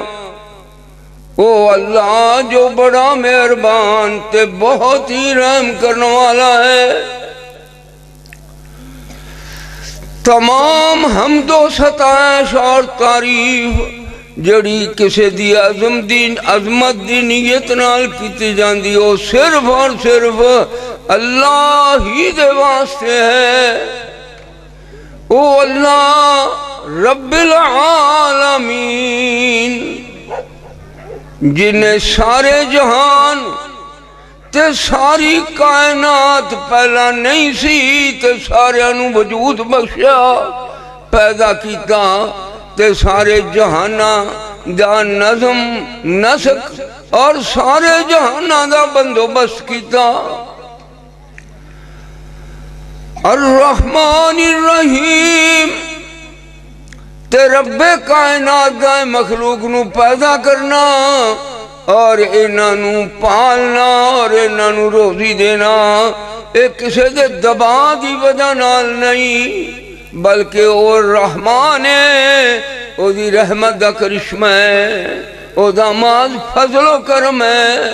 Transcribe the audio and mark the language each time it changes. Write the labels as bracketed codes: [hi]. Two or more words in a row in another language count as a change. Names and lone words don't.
[pa] او اللہ جو بڑا مہربان تے بہت ہی رحم کرنے والا ہے، تمام حمد و ستائش اور تعریف جڑی کسی دی عظمت دی نیت نال کیتی جاندی او صرف اور صرف اللہ ہی دے واسطے ہے۔ او اللہ [ar] رب العالمین [pa] جنہیں سارے جہان تے ساری کائنات پہلا نہیں سی تے سارے انو وجود بخشیا پیدا کیتا تے سارے جہانا دا نظم نسق اور سارے جہانا دا بندوبست کیتا۔ [ar] الرحمن الرحیم [pa] تے رب کائنات دا مخلوق نو پیدا کرنا اور انہوں پالنا اور انہوں روزی دینا ایک کسی دے دبا دی وجہ نال نہیں بلکہ وہ رحمان ہے، وہ دی رحمت دا کرشمہ ہے، وہ دا ماز فضل و کرم ہے۔